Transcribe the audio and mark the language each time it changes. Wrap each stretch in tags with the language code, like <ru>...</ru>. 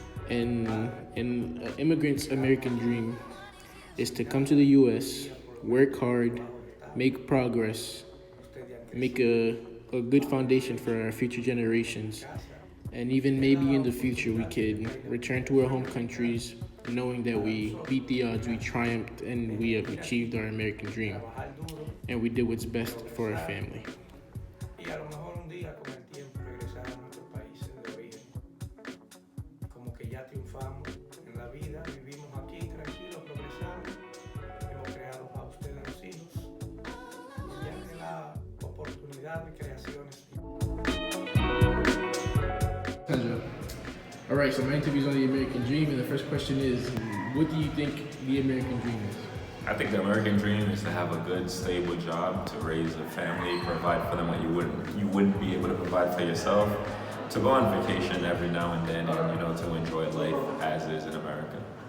<en>And an immigrant's American dream is to come to the U.S., work hard, make progress, make a good foundation for our future generations, and even maybe in the future we could return to our home countries knowing that we beat the odds, we triumphed, and we have achieved our American dream, and we did what's best for our family.</en> <es>Y a lo mejor un día con el tiempo regresar a nuestros países de origen. Como que ya triunfamos en la vida, vivimos aquí tranquilos, progresamos, hemos creado para ustedes los hijos y ya que la oportunidad de creaciones.</es> <en>All right, so my interview's on the American Dream, and the first question is, what do you think the American Dream is? I think the American dream is to have a good, stable job, to raise a family, provide for them what you wouldn't be able to provide for yourself, to go on vacation every now and then, and to enjoy life as is in America.</en>